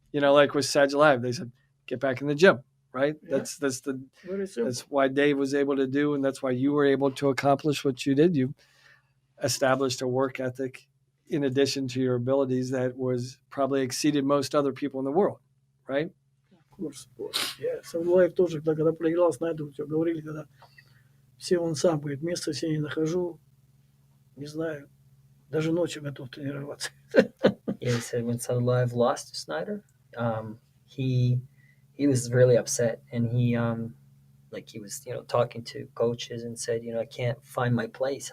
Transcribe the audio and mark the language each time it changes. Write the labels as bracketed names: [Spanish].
[English] Like with Sadulaev, they said, get back in the gym, right? Yeah. That's why Dave was able to do, and that's why you were able to accomplish what you did. You established a work ethic in addition to your abilities that was probably exceeded most other people in the world, right? [Russian] Sadulaev тоже, когда проиграл Снайдеру, говорили, когда все он сам говорит, места себе не нахожу, не знаю, даже ночью готов тренироваться. [English] Yeah, he said when Sadulaev lost to Snyder, he was really upset, and he was talking to coaches and said, I can't find my place.